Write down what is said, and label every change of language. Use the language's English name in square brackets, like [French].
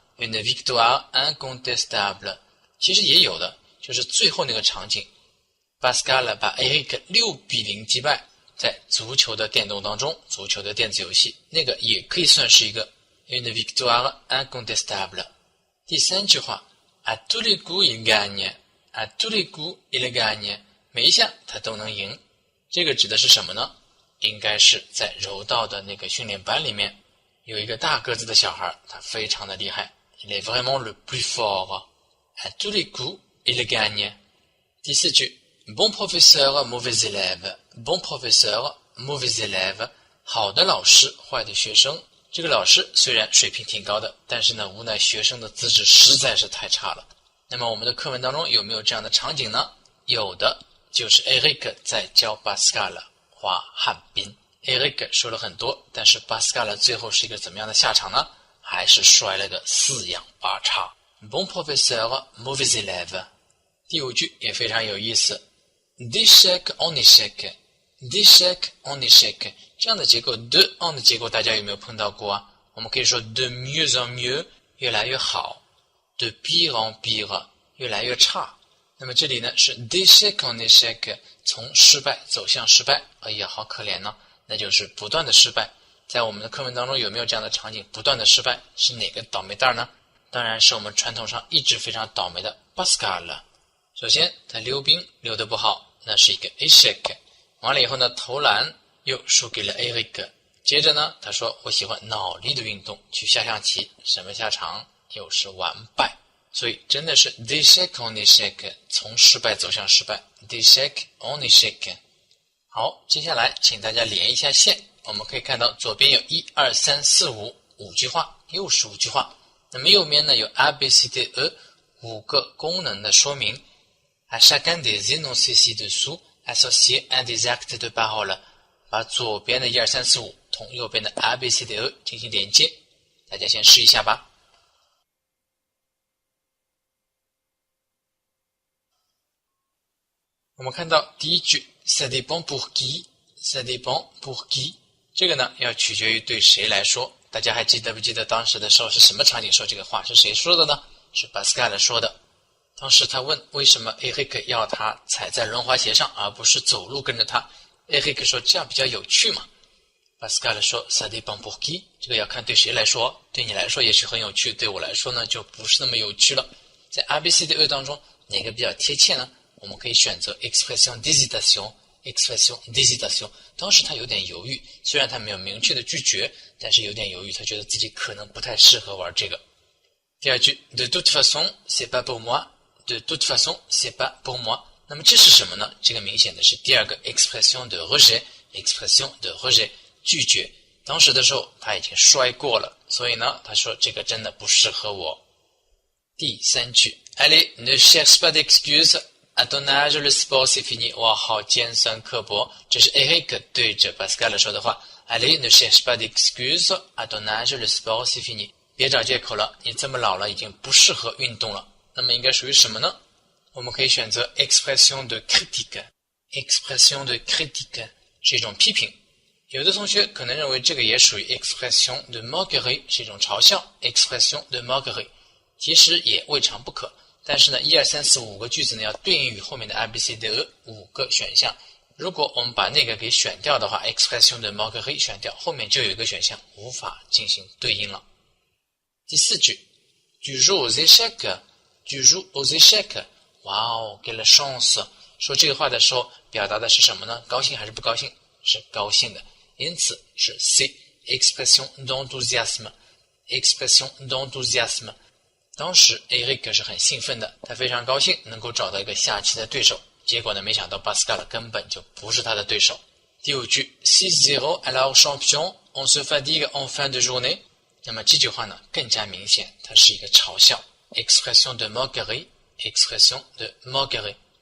[French] Une victoire incontestable [Chinese] 其实也有的，就是最后那个场景 Pascal 把 Eric 6-0击败，在足球的电动当中，足球的电子游戏，那个也可以算是一个 [French] une victoire incontestable。 [Chinese] 第三句 [French] 话 à tous les coups il gagne， à tous les coups il gagne， [Chinese] 每一下他都能赢。这个指的是什么呢？应该是在柔道的那个训练班里面，有一个大个子的小孩，他非常的厉害 [French] il est vraiment le plus fort， à tous les coups il gagne。 [Chinese] 第四句 [French] bon professeur mauvais élève， bon professeur mauvais élève， [Chinese] 好的老师坏的学生。这个老师虽然水平挺高的，但是呢无奈学生的资质实在是太差了。那么我们的课文当中有没有这样的场景呢？有的，就是 Eric 在教 Pascal 滑旱冰。 Eric 说了很多，但是 Pascal 最后是一个怎么样的下场呢？还是摔了个四仰八叉。 [French] Bon professeur mauvais élève。 [Chinese] 第五句也非常有意思， [French] d'échec en échec， d'échec en échec， [Chinese] 这样的结构 de en 的结构大家有没有碰到过啊？我们可以说 [French] de mieux en mieux， [Chinese] 越来越好， [French] de pire en pire， [Chinese] 越来越差。那么这里呢是 [French] d'échec en échec， [Chinese] 从失败走向失败。哎呀好可怜呢，那就是不断的失败。在我们的课文当中有没有这样的场景？不断的失败是哪个倒霉蛋呢？当然是我们传统上一直非常倒霉的 Pascal。首先他溜冰溜得不好，那是一个 échec， 完了以后呢投篮又输给了 Eric。接着呢他说我喜欢脑力的运动，去下象棋，什么下场？又是完败。所以真的是 [French] d'échec en échec， [Chinese] 从失败走向失败， d'échec en échec。好，接下来请大家连一下线，我们可以看到左边有1、2、3、4、5， 5句话，又是5句话。那么右边呢有 A B C D E 5个功能的说明。 [French] À chacun des énoncés ci-dessous associer un des actes de parole， [Chinese] 把左边的1、2、3、4、5同右边的 A B C D E 进行连接。大家先试一下吧。我们看到第一句 [French] ça dépend pour qui， [Chinese] ça dépend pour qui， 这个呢要取决于对谁来说。大家还记得不记得当时的时候是什么场景说这个话？是谁说的呢？是 Pascal 说的。当时他问为什么 Eric 要他踩在轮滑鞋上而不是走路跟着他。 Eric 说这样比较有趣嘛。Pascal 说 [French] ça dépend pour qui， [Chinese] 这个要看对谁来说，对你来说也许很有趣，对我来说呢就不是那么有趣了。在 ABCDE 当中哪个比较贴切呢？我们可以选择 [French] expression d'hésitation， expression d'hésitation。 [Chinese] 当时他有点犹豫，虽然他没有明确的拒绝，但是有点犹豫，他觉得自己可能不太适合玩这个。第二句 [French] de toute façon c'est pas pour moi， de toute façon c'est pas pour moi。 [Chinese] 那么这是什么呢？这个明显的是第二个 [French] expression de rejet， expression de rejet， [Chinese] 拒绝。当时的时候他已经摔过了，所以呢他说这个真的不适合我。第三句 [French] allez ne cherche pas d'excuses， à ton âge le sport c'est fini。 [Chinese] 哇，好尖酸刻薄，这是 Eric 对着 Pascal 说的话。 [French] allez ne cherche pas d'excuses， à ton âge le sport c'est fini。 [Chinese] 别找借口了，你这么老了已经不适合运动了。那么应该属于什么呢？我们可以选择 [French] expression de critique， expression de critique [Chinese] 是一种批评。有的同学可能认为这个也属于 [French] expression de moquerie， [Chinese] 是一种嘲笑 expression de moquerie， 其实也未尝不可。但是呢1、2、3、4、5个句子呢要对应于后面的 ABCDE 5个选项。如果我们把那个给选掉的话， [French] expression de moquerie [Chinese] 选掉，后面就有一个选项无法进行对应了。第四句 [French] tu joues aux échecs， tu joues aux échecs， [Chinese] 哇哦，给了 [French] chance。 [Chinese] 说这个话的时候表达的是什么呢？高兴还是不高兴？是高兴的，因此是 C， [French] expression d'enthousiasme， expression d'enthousiasme。 [Chinese] 当时 Eric 是很兴奋的，他非常高兴能够找到一个下棋的对手，结果呢没想到 Pascal 根本就不是他的对手。 [French] 第五句 6-0 alors champion on se fatigue en fin de journée。 [Chinese] 那么这句话呢更加明显，它是一个嘲笑 [French] expression de moquerie， expression de moquerie。